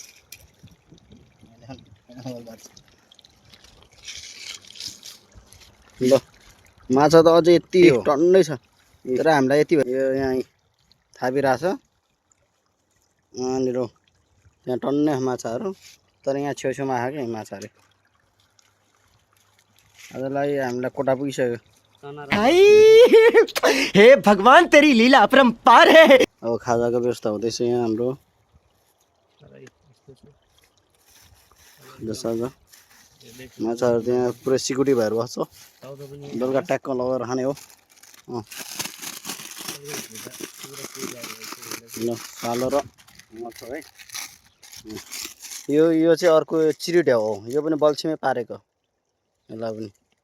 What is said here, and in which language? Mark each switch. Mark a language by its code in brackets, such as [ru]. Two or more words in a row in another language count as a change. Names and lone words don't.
[ne] ल माछा त अझै यति टन्नै छ तर हामीलाई यति भयो यहाँ थापिरहेछ यहाँनिर त्यहाँ टन्नै माछाहरू तर यहाँ छेउछेउमा आएको क्या माछाहरू आजलाई हामीलाई कोटा पुगिसक्यो [hi] हे भगवान तेरी लीला अपरंपार है [ne] अब खाजाको व्यवस्था हुँदैछ यहाँ हाम्रो माछाहरू त्यहाँ पुरै सिक्युरिटी भएर बस्छ बेलुका ट्याक्क लगाएर खाने हो ल सालो र माछा है यो चाहिँ अर्को चिरिट्या हो यो पनि बल्छीमै पारेको यसलाई पनि